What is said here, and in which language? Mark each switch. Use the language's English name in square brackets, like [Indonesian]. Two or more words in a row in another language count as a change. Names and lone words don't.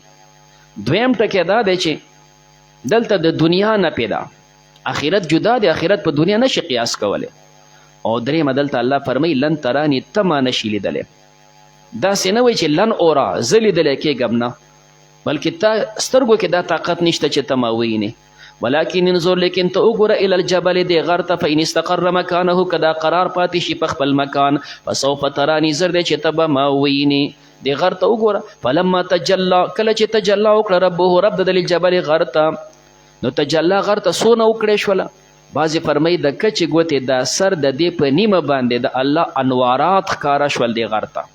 [Pashto] دویم ټکی دا دی چې دلته د دنیا نه پیدا، آخرت جدا دی، آخرت په دنیا نشي قیاس کولی. او درېیمه دلته الله فرمایي [Arabic] لن ترانی، [Pashto] ته ما نشي لیدلی. داسې نه وایي چې [Arabic] لن اورا [Pashto] زه لیدلی کېږم نه، بلکې تا سترګو کې دا طاقت نشته چې ته ما ووینې. [Arabic] ولكن انظر، [Pashto] لیکن ته وګوره [Arabic] الى الجبل [Pashto] دی غر ته، [Arabic] فإن استقر مکانه، [Pashto] که دا قرار پاتې شي په خپل مکان، [Arabic] فسوف ترانی، [Pashto] زر دی چې ته به ما ووینې. دی غر ته وګوره. [Arabic] فلما تجلی، [Pashto] کله چې تجلی وکړه ربه رب د الجبل غر ته، نو تجلی غر ته څونه وکړې شوله. بعضې فرمایي د کچې ګوتې دا سر د دې په نیمه باندې د الله انوارات ښکاره شول دی غر ته.